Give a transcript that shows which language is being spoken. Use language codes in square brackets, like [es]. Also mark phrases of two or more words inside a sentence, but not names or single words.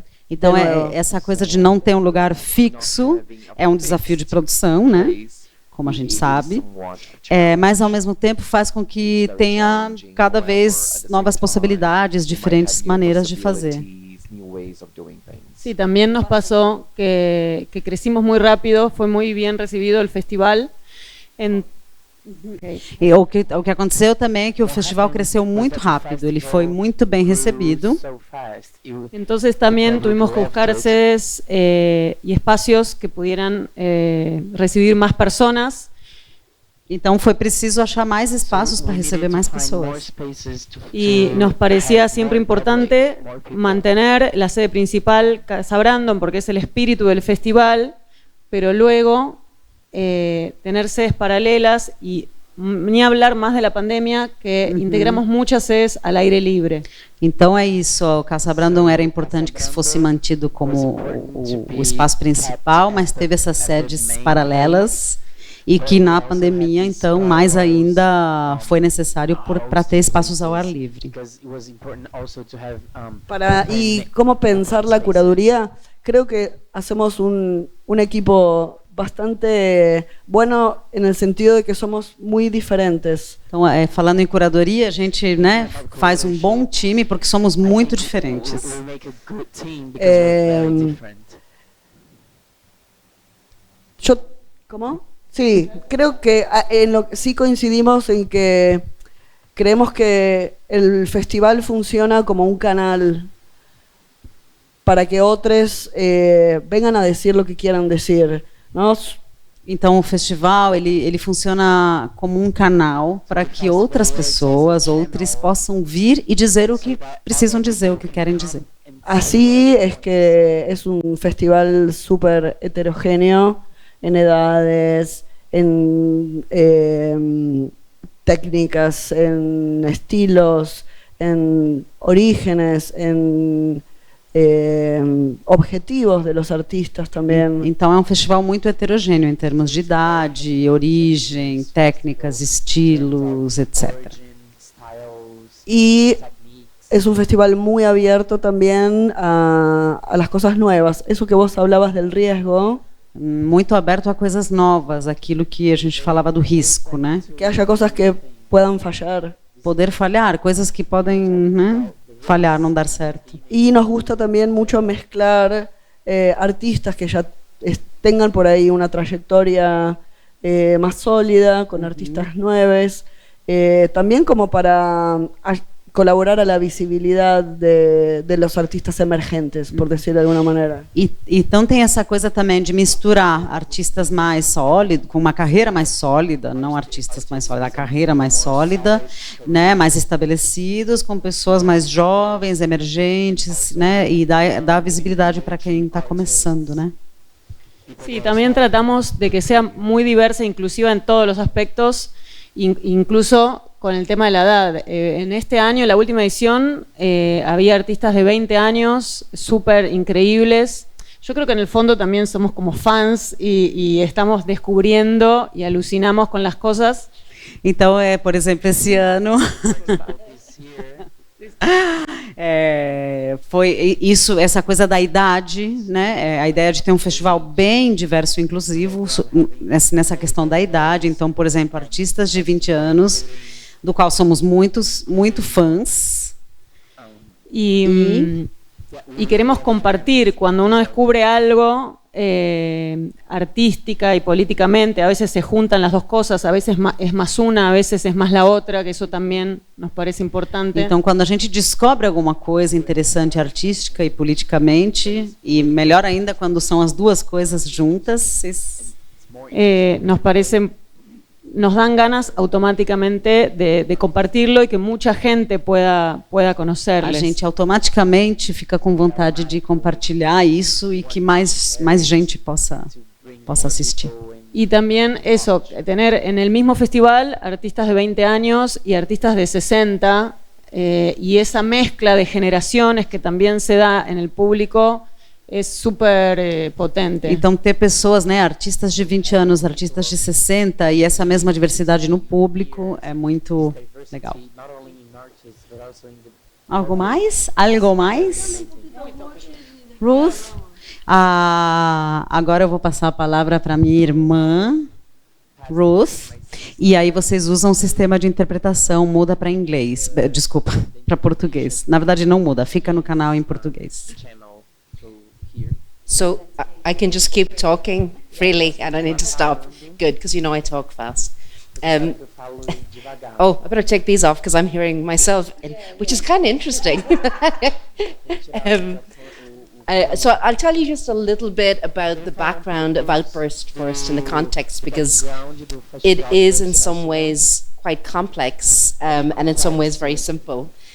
[pt] Então essa coisa de não ter um lugar fixo é um desafio de produção, né? Como a gente sabe, mas ao mesmo tempo faz com que tenha cada vez novas possibilidades, diferentes maneiras de fazer. [es] Sí, también nos pasó que crecimos muy rápido, fue muy bien recibido el festival. [pt] E o que aconteceu também é que o festival cresceu muito rápido, ele foi muito bem recebido. [es] Entonces también tuvimos que buscar sedes y espacios que pudieran recibir más personas. [pt] Então foi preciso achar mais espaços para receber mais pessoas. [es] Y nos parecía siempre importante mantener la sede principal, Casa Brandon, porque es el espíritu del festival, pero luego tener sedes paralelas y ni hablar más de la pandemia, que integramos muchas sedes al aire libre. [pt] Então é isso, o Casa Brandon era importante que fosse mantido como o espaço principal, mas teve essas sedes paralelas. E que na pandemia, então, mais ainda foi necessário para ter espaços ao ar livre. [es] Y cómo pensar la curaduría, creo que hacemos un equipo bastante bueno en el sentido de que somos muy diferentes. [pt] Então, falando em curadoria, a gente, né, faz um bom time porque somos muito diferentes. [es] ¿Cómo? Sí, creo que sí coincidimos en que creemos que el festival funciona como un canal para que otros vengan a decir lo que quieran decir, ¿no? [pt] Então o festival ele funciona como um canal para que outras pessoas, outros possam vir e dizer o que precisam dizer, o que querem dizer. [es] Así es que es un festival súper heterogéneo en edades, en técnicas, en estilos, en orígenes, en objetivos de los artistas também. [pt] Então é um festival muito heterogêneo em termos de idade, origem, técnicas, estilos, etc. [es] Y es un festival muy abierto también a las cosas nuevas. Eso que vos hablabas del riesgo. [pt] Muito aberto a coisas novas, aquilo que a gente falava do risco, né? [es] Que haya cosas que puedan fallar. [pt] Poder falhar, coisas que podem, né, falhar, não dar certo. [es] Y nos gusta también mucho mezclar artistas que ya tengan por ahí una trayectoria más sólida, con artistas nuevos, también como para colaborar a la visibilidad de los artistas emergentes, por decir de alguna maneira. [pt] E então tem essa coisa também de misturar artistas mais sólidos, com uma carreira mais sólida, não artistas mais sólidos, a carreira mais sólida, né, mais estabelecidos, com pessoas mais jovens, emergentes, né, e dar visibilidade para quem está começando, né? [es] Sí, también tratamos de que sea muy diversa e inclusiva en todos los aspectos, incluso con el tema de la edad. En este año, en la última edición, había artistas de 20 años, súper increíbles. Yo creo que en el fondo también somos como fans y estamos descubriendo y alucinamos con las cosas. [pt] Então, por exemplo, esse ano foi isso, essa coisa da idade, né? A ideia de ter um festival bem diverso e inclusivo nessa questão da idade. Então, por exemplo, artistas de 20 anos, do qual somos muito fãs. [es] Y queremos compartir cuando uno descubre algo artística y políticamente. A veces se juntan las dos cosas, a veces es más una, a veces es más la otra, que eso también nos parece importante. [pt] Então, quando a gente descobre alguma coisa interessante artística e politicamente, e melhor ainda quando são as duas coisas juntas, [es] nos dan ganas automáticamente de compartirlo y que mucha gente pueda conocerles. [pt] A gente automaticamente fica com vontade de compartilhar isso e que mais gente possa assistir. [es] Y también eso, tener en el mismo festival artistas de 20 años y artistas de 60, y esa mezcla de generaciones que también se da en el público [pt] é super potente. Então, ter pessoas, né, artistas de 20 anos, artistas de 60 e essa mesma diversidade no público é muito legal. Algo mais? Algo mais? Ruth? Agora eu vou passar a palavra para minha irmã, Ruth. E aí vocês usam o sistema de interpretação, muda para inglês. Desculpa, para português. Na verdade, não muda, fica no canal em português. [en] So I can just keep talking freely and I need to stop. Good, because you know I talk fast. Oh, I better take these off because I'm hearing myself, which is kind of interesting. So I'll tell you just a little bit about the background of Outburst first and the context, because it is in some ways quite complex and in some ways very simple.